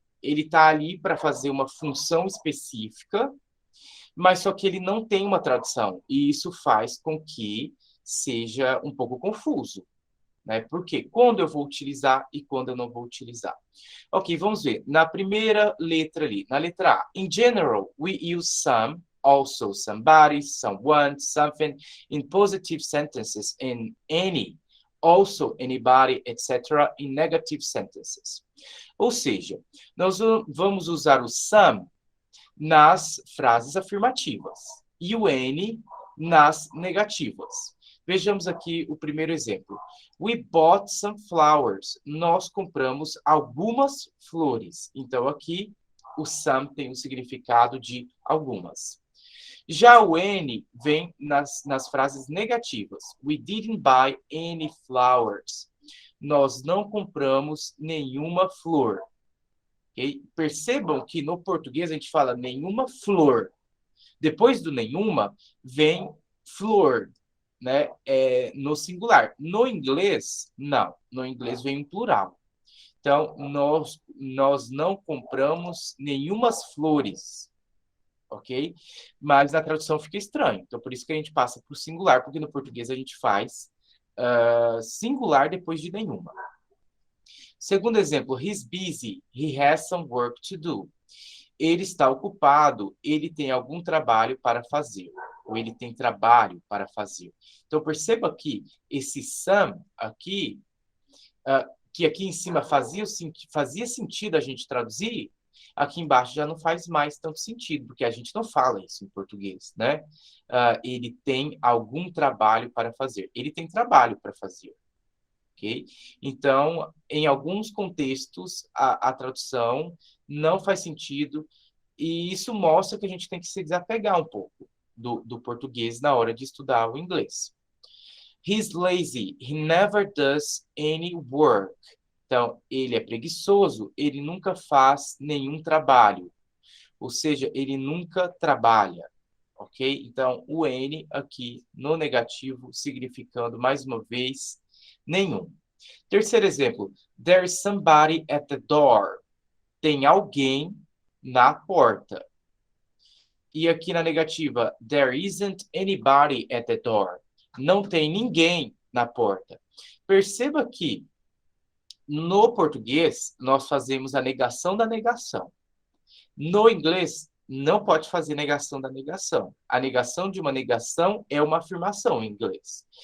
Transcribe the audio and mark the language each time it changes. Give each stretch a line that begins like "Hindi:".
Portuguese: Ele está ali para fazer uma função específica, mas só que ele não tem uma tradução. E isso faz com que seja um pouco confuso, né? Porque quando eu vou utilizar e quando eu não vou utilizar. Ok, vamos ver. Na primeira letra ali, na letra A.
English: In general, we use some, also, somebody, someone, something, in positive sentences, in any, also, anybody, etc., in negative sentences.
Portuguese: Ou seja, nós vamos usar o some nas frases afirmativas e o N nas negativas. Vejamos aqui o primeiro exemplo.
English: We bought some flowers.
Portuguese: Nós compramos algumas flores. Então, aqui, o some tem o significado de algumas. Já o N vem nas frases negativas.
English: We didn't buy any flowers.
Portuguese: Nós não compramos nenhuma flor. Okay? Percebam que no português a gente fala nenhuma flor. Depois do nenhuma, vem flor, né? No singular. No inglês, não. No inglês vem um plural. Então, nós não compramos nenhumas flores, ok? Mas na tradução fica estranho. Então, por isso que a gente passa para o singular, porque no português a gente faz singular depois de nenhuma. Segundo exemplo,
English: he's busy, he has some work to do.
Portuguese: Ele está ocupado, ele tem algum trabalho para fazer, ou ele tem trabalho para fazer. Então, perceba que esse some aqui, que aqui em cima fazia sentido a gente traduzir, aqui embaixo já não faz mais tanto sentido, porque a gente não fala isso em português, né? Ele tem algum trabalho para fazer. Ele tem trabalho para fazer. Okay? Então, em alguns contextos, a tradução não faz sentido, e isso mostra que a gente tem que se desapegar um pouco do português na hora de estudar o inglês.
English: He's lazy, he never does any work.
Portuguese: Então, ele é preguiçoso, ele nunca faz nenhum trabalho. Ou seja, ele nunca trabalha. Ok? Então, o N aqui no negativo, significando, mais uma vez, nenhum. Terceiro exemplo.
English: There is somebody at the door.
Portuguese: Tem alguém na porta. E aqui na negativa.
English: There isn't anybody at the door.
Portuguese: Não tem ninguém na porta. Perceba que no português nós fazemos a negação da negação. No inglês, não pode fazer negação da negação. A negação de uma negação é uma afirmação em inglês.